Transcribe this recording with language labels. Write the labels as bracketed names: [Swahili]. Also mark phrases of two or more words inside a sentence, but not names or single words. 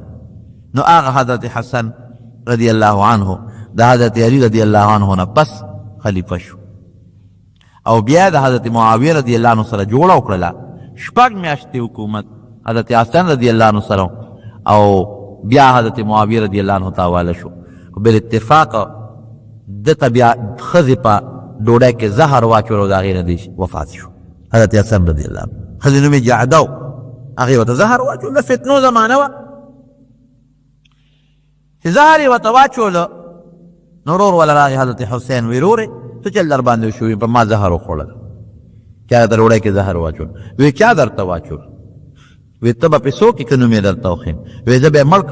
[Pashto] نو هغه حضرت حسن [Arabic] رضی الله عنه [Pashto] د حضرت علی [Arabic] رضی الله عنه [Pashto] نه پس خلیفه شو، او بیا د حضرت معاویه [Arabic] رضی الله عنه [Pashto] سره جوړه وکړله، 6 میاشتې حکومت حضرت حسن [Arabic] رضی الله عنه [Pashto] سره، او بیا حضرت معاویه [Arabic] رضی الله عنه [Pashto] تاواله شو. بالاتفاق دته بیا ښځې په ډوډۍ کې زهر واچول او د هغې نه دی وفات شو. حضرت حسن [Arabic] رضی اللہ عنہ [Pashto] ښځې نوم یې جعده و هغې ورته زهر واچول د فتنو زمانه وه چې زهر یې ورته واچوله نو ورور وله راغی حضرت حسین وی رورې څه چل در باندې وشو په ما زهر وخوړل چا د ډوډۍ کې زهر واچول وی چا درته واچول وی ته به پیسو کې که نوم یې درته وښیم وی زه به یې مړ